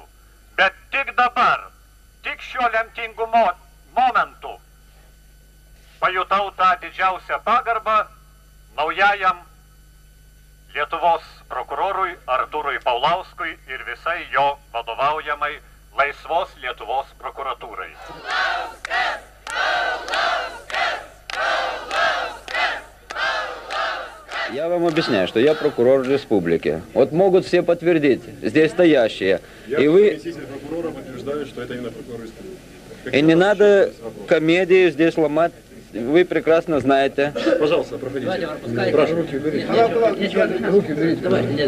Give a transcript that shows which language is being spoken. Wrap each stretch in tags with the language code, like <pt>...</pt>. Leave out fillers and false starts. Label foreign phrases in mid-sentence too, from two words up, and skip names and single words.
<lt>Bet tik dabar, tik šiuo lemtingu momentu pajutau tą didžiausią pagarbą naujajam Lietuvos prokurorui Artūrui Paulauskui ir visai jo vadovaujamai laisvos Lietuvos prokuratūrai. Paulauskas! Paulauskas! Paulauskas! Paulauskas!</lt> <ru>Я вам объясняю, что я прокурор республики. Вот могут все подтвердить, здесь стоящие. Я и вы... заместитель прокурора подтверждаю, что это именно прокурор республики. И не надо комедию здесь ломать. Вы прекрасно знаете. Пожалуйста, проходите. Прошу, руки уберите. Руки уберите.</ru>